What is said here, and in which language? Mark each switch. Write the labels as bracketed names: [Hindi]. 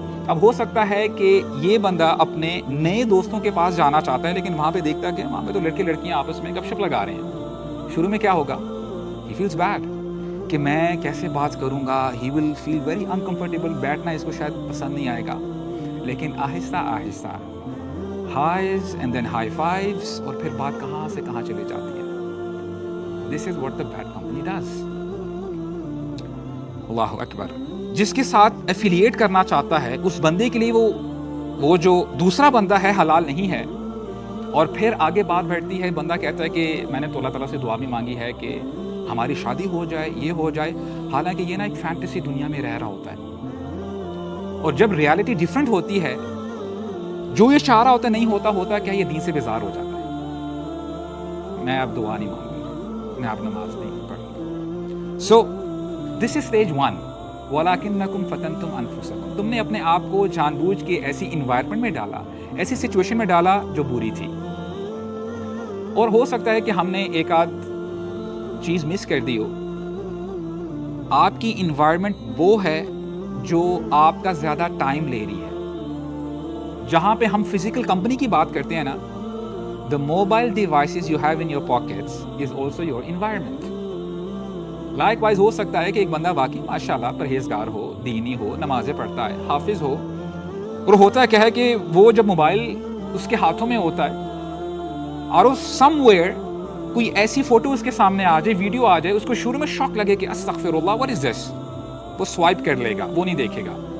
[Urdu] اب ہو سکتا ہے کہ یہ بندہ اپنے نئے دوستوں کے پاس جانا چاہتا ہے, لیکن وہاں پہ دیکھتا ہے کہ وہاں پہ تو لڑکے لڑکیاں آپس میں گپ شپ لگا رہے ہیں. شروع میں کیا ہوگا, [English] he feels bad [Urdu] کہ میں کیسے بات کروں گا, [English] he will feel very uncomfortable, [Urdu] بیٹھنا اس کو شاید پسند نہیں آئے گا. لیکن آہستہ آہستہ [English] highs and then high fives, [Urdu] اور پھر بات کہاں سے کہاں چلی جاتی ہے. [English] This is what the bad company does. [Urdu] اللہ اکبر. جس کے ساتھ ایفیلیٹ کرنا چاہتا ہے اس بندے کے لیے وہ جو دوسرا بندہ ہے حلال نہیں ہے. اور پھر آگے بات بڑھتی ہے, بندہ کہتا ہے کہ میں نے تو اللہ تعالیٰ سے دعا بھی مانگی ہے کہ ہماری شادی ہو جائے, یہ ہو جائے. حالانکہ یہ نا ایک فینٹیسی دنیا میں رہ رہا ہوتا ہے, اور جب ریالٹی ڈیفرنٹ ہوتی ہے, جو یہ چاہ رہا ہوتا نہیں ہوتا کیا یہ دین سے بیزار ہو جاتا ہے. میں اب دعا نہیں مانگوں گا, میں اب نماز نہیں پڑھوں گا. [English] So this is stage 1. [Arabic] وَلَٰكِنَّكُمْ فَتَنْتُمْ أَنفُسَكُمْ. [Urdu] تم نے اپنے آپ کو جان بوجھ کے ایسی انوائرمنٹ میں ڈالا, ایسی سچویشن میں ڈالا جو بری تھی. اور ہو سکتا ہے کہ ہم نے ایک آدھ چیز مس کر دی ہو. آپ کی انوائرمنٹ وہ ہے جو آپ کا زیادہ ٹائم لے رہی ہے. جہاں پہ ہم فزیکل کمپنی کی بات کرتے ہیں نا, [English] the mobile devices you have in your pockets is also your environment. [Urdu] Like wise ہو سکتا ہے کہ ایک بندہ واقعی ماشاءاللہ پرہیزگار ہو, دینی ہو, نمازیں پڑھتا ہے, حافظ ہو, اور ہوتا کیا ہے کہ وہ جب موبائل اس کے ہاتھوں میں ہوتا ہے اور وہ سم ویئر کوئی ایسی فوٹو اس کے سامنے آ جائے, ویڈیو آ جائے, اس کو شروع میں شوق لگے کہ استغفر اللہ [English] what is this, [Urdu] وہ سوائپ کر لے گا, وہ نہیں دیکھے گا.